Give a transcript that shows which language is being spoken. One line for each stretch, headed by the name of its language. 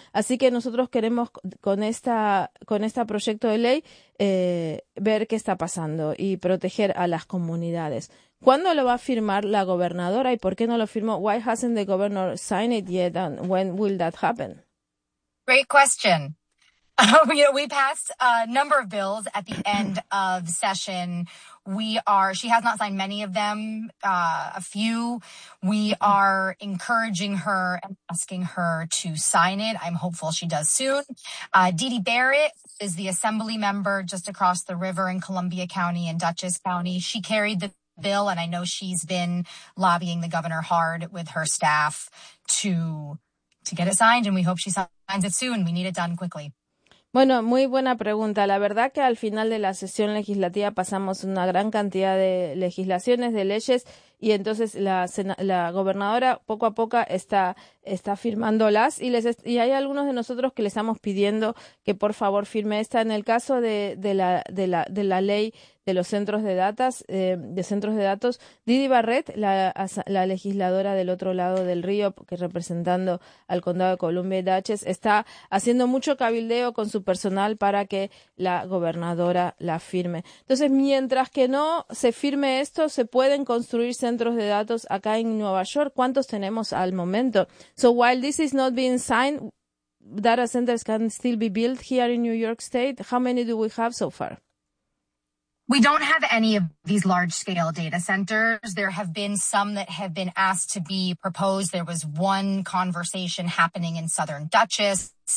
Spanish: Así que nosotros queremos con esta proyecto de ley ver qué está pasando y proteger a las comunidades. ¿Cuándo lo va a firmar la gobernadora y por qué no lo firmó?
English: Why hasn't the governor signed it yet and when will that happen? Great question. You know, we passed a number of bills at the end of session. She has not signed many of them, a few. We are encouraging her and asking her to sign it. I'm hopeful she does soon. Dede Barrett is the assembly member just across the river in Columbia County and Dutchess County. She carried the bill, and I know she's been lobbying the governor hard with her staff to get it signed, and we hope she signs it soon. We need it done quickly.
Spanish: Bueno, muy buena pregunta. La verdad que al final de la sesión legislativa pasamos una gran cantidad de legislaciones, de leyes, y entonces la gobernadora poco a poco está firmándolas y hay algunos de nosotros que le estamos pidiendo que por favor firme esta. En el caso de la ley de los centros de datos, Dede Barrett, la legisladora del otro lado del río, que representando al condado de Columbia y Dutchess, está haciendo mucho cabildeo con su personal para que la gobernadora la firme. Entonces, mientras que no se firme esto, se pueden construir centros de datos acá en Nueva York. ¿Cuántos tenemos al momento?
English: So while this is not being signed, data centers can still be built here in New York State. How many do we have so far? We don't have any of these large-scale data centers. There have been some that have been asked to be proposed. There was one conversation happening in Southern Dutchess.